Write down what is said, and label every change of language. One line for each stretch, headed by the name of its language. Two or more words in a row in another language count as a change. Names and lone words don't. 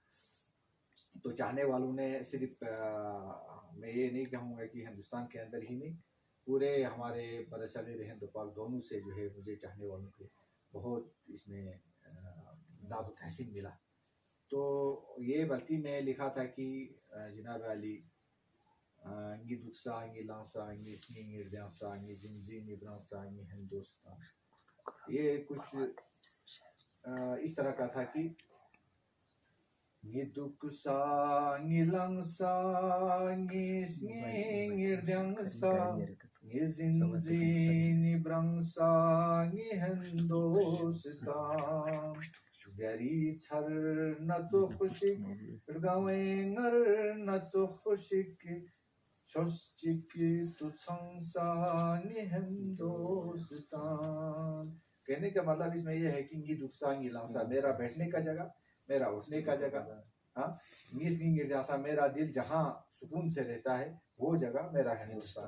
Hindi: तो चाहने वालों ने सिर्फ मैं ये नहीं कहूँगा कि हिंदुस्तान के अंदर ही नहीं, पूरे हमारे बरसगीर हिंद पाक दोनों से जो है मुझे चाहने वालों के बहुत इसमें दावत तहसीन मिला। तो ये बल्ती में लिखा था कि जनाब अली
Balti: ngi duksa ngi lansa ngi sni ngi rdansa ngi zinzi ngi bransa ngi हिंदुस्तान, ये कुछ
Hindi: इस तरह का था कि
Balti: ngi duksa ngi lansa ngi sni ngi rdansa ngi zinzi ngi bransa ngi हिंदुस्तान गरी छर नचो खुशी गावेंगर नचो खुशी की छोस्चिकी तु संसानी हिंदुस्तान।
Hindi: कहने का मतलब इसमें यह है कि ये
Balti: दुखसांगी लांसा
Hindi: मेरा बैठने का जगह, मेरा उठने का जगह, हाँ,
Balti: नीसगी लांसा
Hindi: मेरा दिल जहाँ सुकून से रहता है वो जगह मेरा हिंदुस्तान।